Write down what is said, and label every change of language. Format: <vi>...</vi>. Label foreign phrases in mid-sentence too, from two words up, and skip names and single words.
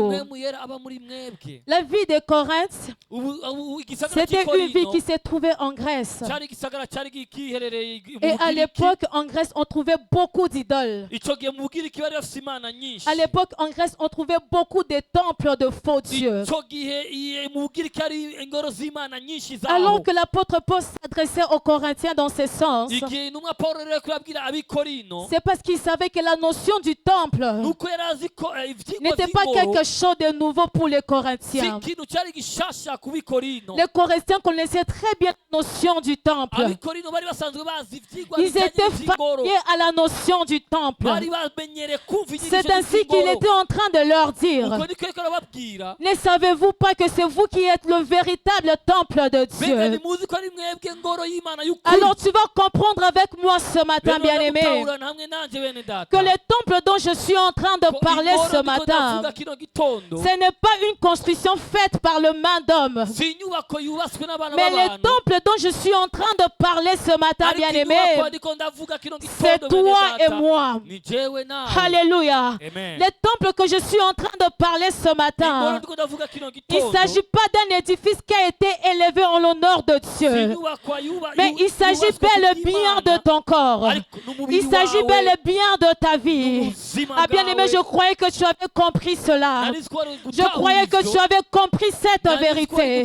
<fr>vous?</fr> <rn>mpwemu yera aba muri mwebwe.</rn> <fr>La vie de Corinthe,</fr> <rn>Igisagara</rn> <fr>c'était une vie</fr> <rn>cy'ikorino</rn> <fr>qui se trouvait en Grèce.</fr> <rn>cyari igisagara cyari giherereye mu</rn> <fr>Et à</fr> <rn>Bugiriki.</rn> <fr>l'époque, en Grèce, on trouvait beaucoup d'idoles.</fr> <rn>Ico gihe mu Bugiriki bari bafise imana nyinshi.</rn> <fr>À l'époque, en Grèce, on trouvait beaucoup de temples de faux dieux.</fr> <rn>Ico gihe mu Bugiriki hari ingoro z'imana nyinshi</rn> <fr>Alors</fr> <rn>zaho.</rn> <fr>que l'apôtre Paul s'adressait aux Corinthiens dans ce sens,</fr> <rn>Igihe intumwa Pawulo rero yariko arabwira abikorino,</rn> <fr>c'est parce qu'il savait que la notion du temple</fr> <rn>nuko yari azi ko ivyigwa</rn> <fr>n'était pas</fr> <rn>vy'ingoro</rn> <fr>quelque chose de nouveau pour les</fr> <rn>si</rn> <fr>Corinthiens.</fr> <rn>ikintu cyari gishasha ku bikorino.</rn> <fr>Les Corinthiens connaissaient très bien la notion du temple.</fr> <rn>Abikorino bari basanzwe bazi ivyigwa</rn> <fr>Ils</fr> <rn>bijanye</rn> <fr>étaient</fr> <rn>n'ivy'ingoro,</rn> <fr>familiers à la notion du temple.</fr> <rn>bari bamenyereye kumva inyigisho</rn> <fr>C'est ainsi qu'il</fr> <rn>z'ingoro.</rn> <fr>était en train de leur dire,</fr> <rn>Uko niko yariko arababwira,</rn> <fr>ne savez-vous pas que c'est vous qui êtes le véritable temple de</fr> <rn>mbega</rn> <fr>Dieu?</fr> <rn>nimuzi ko ari mwebwe ngoro y'Imana y'ukuri.</rn> <fr>Alors tu vas comprendre avec moi ce matin,</fr> <rn>Rero</rn> <fr>bien-aimé,</fr> <rn>ndagutahurana hamwe nanje bene data,</rn> <fr>que le temple dont je suis en train de</fr> <rn>ko</rn> <fr>parler</fr> <rn>ingoro</rn> <fr>ce</fr> <rn>ndiko</rn> <fr>matin,</fr> <rn>ndavuga kino gitondo</rn> <fr>ce n'est pas une construction faite par le main d'homme,</fr> <rn>si inyubako yubatswe n'abana</rn> <fr>mais le</fr> <rn>b'abantu,</rn> <fr>temple dont je suis en train de parler ce matin,</fr> <rn>ariko</rn> <fr>bien-aimé,</fr> <rn>inyubako ndiko ndavuga kino</rn> <fr>c'est</fr> <rn>gitondo bene</rn> <fr>toi et</fr> <rn>data,</rn> <fr>moi.</fr> <rn>ni jewe nawe.</rn> <fr>Alléluia.</fr> <rn>Amen.</rn> <fr>Le temple que je suis en train de parler ce</fr> <rn>Ingoro</rn> <fr>matin,</fr> <rn>ndiko ndavuga kino</rn> <fr>il ne</fr> <rn>gitondo,</rn> <fr>s'agit pas d'un édifice qui a été élevé en l'honneur de</fr> <rn>si</rn> <fr>Dieu,</fr> <rn>inyubako</rn> <fr>mais il s'agit bel et bien de ton corps. Il s'agit bel et bien de ta vie. Ah, bien-aimé, je croyais que tu avais compris cela. Je croyais que tu avais compris cette vérité.</fr>